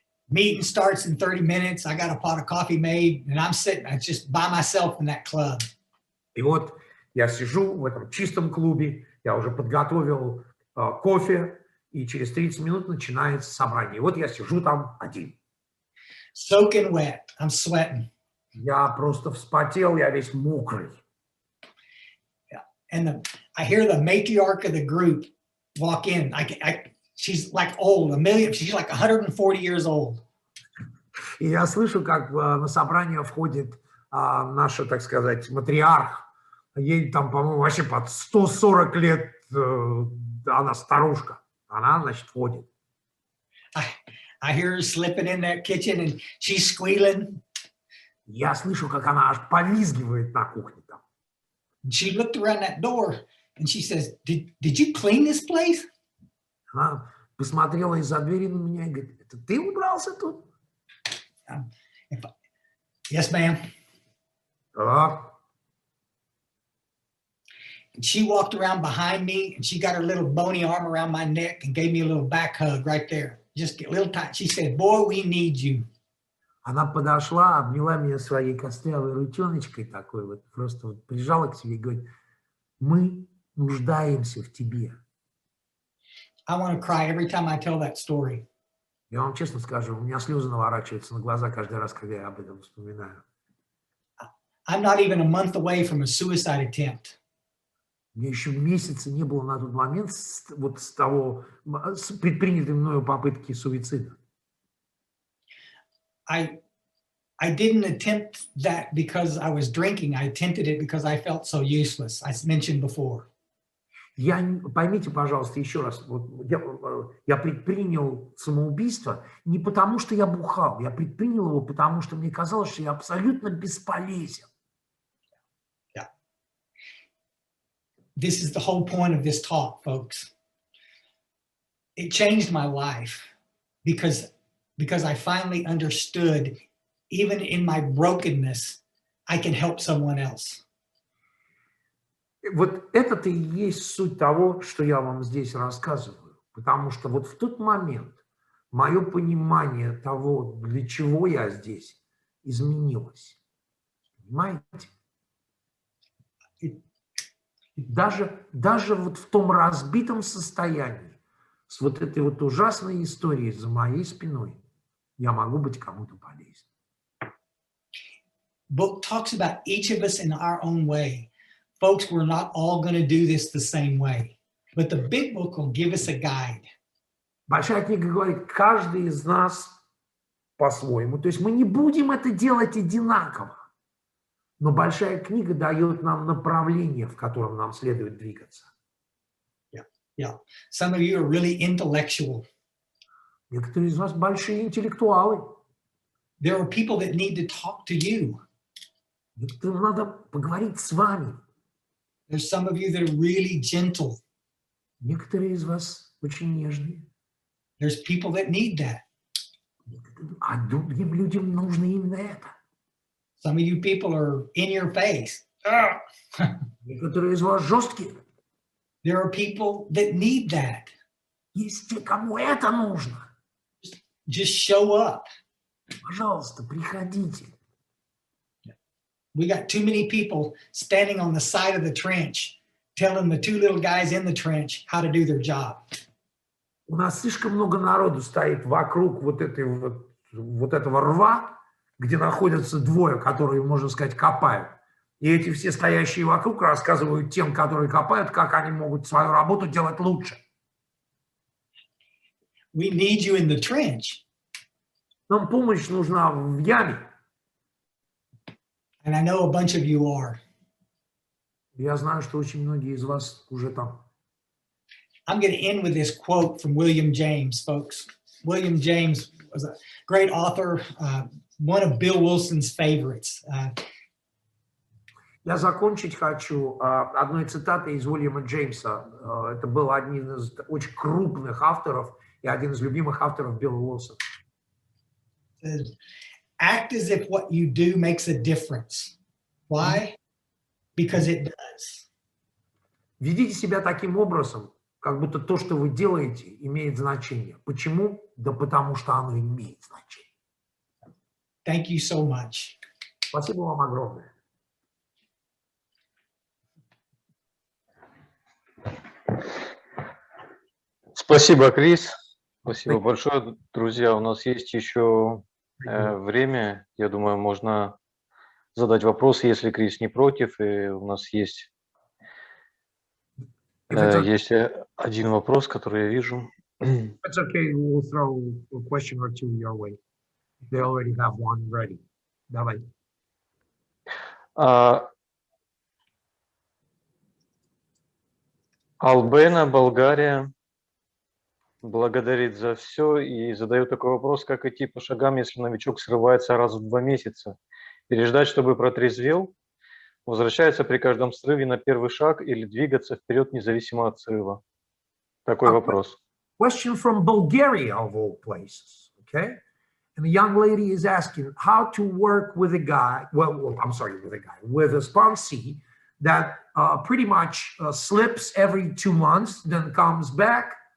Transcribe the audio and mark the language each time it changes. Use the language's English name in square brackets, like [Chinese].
[English] Meeting starts in 30 minutes. I got a pot of coffee made, and I'm sitting just by myself in that club. [Russian] И вот я сижу в этом чистом клубе, я уже подготовил кофе, и через 30 минут начинается собрание. И вот я сижу там один. [English] Soaking wet. I'm sweating. [Russian] Я просто вспотел, я весь мокрый. [English] And I hear the matriarch of the group walk in. She's like old, she's like 140 years old. [Russian] И я слышу, как на собрание входит наша, так сказать, матриарх. Ей там, по-моему, вообще под 140 лет, она старушка. Она, значит, входит. [English] I hear her slipping in that kitchen and she's squealing. [Russian] Я слышу, как она аж повизгивает на кухне там. [English] She looked around that door and she says, did you clean this place? [Russian] Она посмотрела из-за двери на меня и говорит, это ты убрался тут? [English] Yes, ma'am. [Russian] Так. [English] And she walked around behind me and she got her little bony arm around my neck and gave me a little back hug right there. Just a little tight. She said, boy, we need you. [Russian] Она подошла, обняла меня своей костлявой ручоночкой такой вот, просто вот прижала к себе и говорит, мы нуждаемся в тебе. [English] I want to cry every time I tell that story. [Russian] Я вам честно скажу, у меня слезы наворачиваются на глаза каждый раз, когда я об этом вспоминаю. [English] I'm not even a month away from a suicide attempt. [Russian] У меня еще месяца не было на тот момент вот с того, с предпринятой мною попытки суицида. [English] I didn't attempt that because I was drinking. I attempted it because I felt so useless. I mentioned before. [Russian] Поймите, пожалуйста, еще раз, вот я предпринял самоубийство не потому, что я бухал, я предпринял его, потому что мне казалось, что я абсолютно бесполезен. [English] Yeah. This is the whole point of this talk, folks. It changed my life because I finally understood, even in my brokenness, I can help someone else. [Russian] Вот это-то и есть суть того, что я вам здесь рассказываю. Потому что вот в тот момент мое понимание того, для чего я здесь, изменилось. Понимаете? Даже вот в том разбитом состоянии, с вот этой вот ужасной историей за моей спиной, я могу быть кому-то полезен. [English] Book talks about each of us in our own way. Folks, we're not all going to do this the same way, but the big book will give us a guide. [Russian] Большая книга говорит, каждый из нас по-своему. То есть мы не будем это делать одинаково, но большая книга дает нам направление, в котором нам следует двигаться. [English] Yeah. Some of you are really intellectual. [Russian] Некоторые из вас большие интеллектуалы. [English] There are people that need to talk to you. [Russian] Некоторым надо поговорить с вами. [English] There's some of you that are really gentle. [Russian] Некоторые из вас очень нежные. [English] There's people that need that. [Russian] А другим людям нужно именно это. [English] Some of you people are in your face. [Russian] Некоторые из вас жесткие. [English] There are people that need that. [Russian] Есть те, кому это нужно. [English] Just show up. [Russian] Пожалуйста, приходите. [English] We got too many people standing on the side of the trench, telling the two little guys in the trench how to do their job. [Russian] У нас слишком много народу стоит вокруг вот этого рва, где находятся двое, которые, можно сказать, копают. И эти все стоящие вокруг рассказывают тем, которые копают, как они могут свою работу делать лучше. [English] We need you in the trench. [Russian] Нам помощь нужна в яме. [English] And I know a bunch of you are. [Russian] Я знаю, что очень многие из вас уже там. [English] I'm going to end with this quote from William James, folks. William James was a great author, one of Bill Wilson's favorites. [Russian] Я закончить хочу одной цитатой из Уильяма Джеймса. Это был один из очень крупных авторов и один из любимых авторов Билла Уилсона. [English] Act as if what you do makes a difference. Why? Because it does. [Russian] Ведите себя таким образом, как будто то, что вы делаете, имеет значение. Почему? Да потому что оно имеет значение. [English] Thank you so much. [Russian] Спасибо вам огромное. Спасибо, Крис. Спасибо большое. Друзья, у нас есть еще время. Я думаю, можно задать вопрос, если Крис не против. И у нас есть один вопрос, который я вижу. [English] That's okay. We'll throw a question or two your way. They already have one ready. [Russian] Давай. Албена, Болгария, благодарит за все и задает такой вопрос, как идти по шагам, если новичок срывается раз в 2 месяца. Переждать, чтобы протрезвел, возвращается при каждом срыве на первый шаг или двигаться вперед независимо от срыва. Такой вопрос. [English] Question from Bulgaria, of all places, okay? And the young lady is asking how to work with a guy, with a sponsee that pretty much slips every 2 months, then comes back.